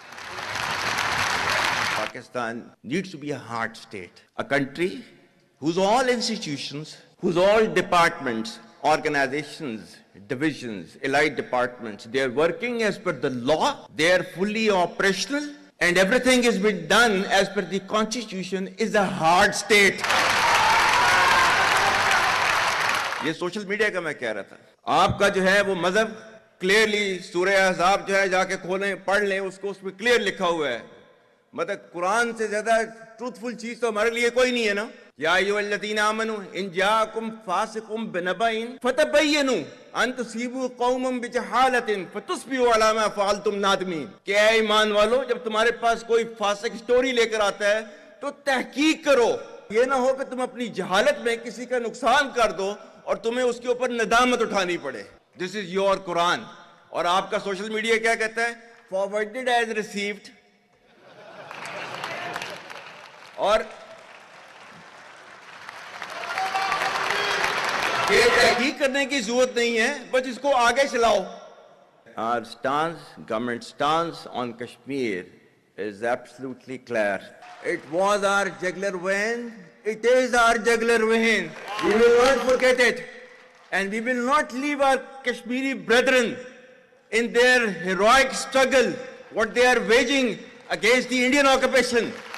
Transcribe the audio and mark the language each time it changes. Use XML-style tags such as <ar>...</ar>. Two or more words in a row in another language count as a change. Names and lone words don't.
<en>Pakistan needs to be a hard state, a country whose all institutions, whose all departments, organizations, divisions, allied departments, they are working as per the law, they are fully operational, and everything is being done as per the constitution, is a hard state.</en> <ur>یہ</ur> <en>social media</en> <ur>کا میں کہہ رہا تھا۔ آپ کا جو ہے وہ مذہب کلیئرلی سورۂ احزاب جو ہے جا کے کھولیں پڑھ لیں اس کو، اس میں کلیئر لکھا ہوا ہے. مطلب قرآن سے زیادہ ٹروتھ فل چیز تو ہمارے لیے کوئی نہیں ہے نا.</ur> <ar>يا أيها الذين آمنوا إن جاءكم فاسق بنبإ فتبينوا أن تصيبوا قوما بجهالة فتصبحوا على ما فعلتم نادمين.</ar> <ur>کہ اے ایمان والو، جب تمہارے پاس کوئی فاسق اسٹوری لے کر آتا ہے تو تحقیق کرو، یہ نہ ہو کہ تم اپنی جہالت میں کسی کا نقصان کر دو اور تمہیں اس کے اوپر ندامت اٹھانی پڑے.</ur> <en>This is your Quran.</en> <ur>اور آپ کا</ur> <en>social media</en> <ur>کیا کہتا ہے?</ur> <en>Forwarded as received.</en> <ur>اور یہ تحقیق کرنے کی ضرورت نہیں ہے، بس اس کو آگے چلاؤ.</ur> <en>Our stance, government stance on Kashmir is absolutely clear. It was our jugular vein. It is our jugular vein. We will not forget it. And we will not leave our Kashmiri brethren in their heroic struggle, what they are waging against the Indian occupation.</en>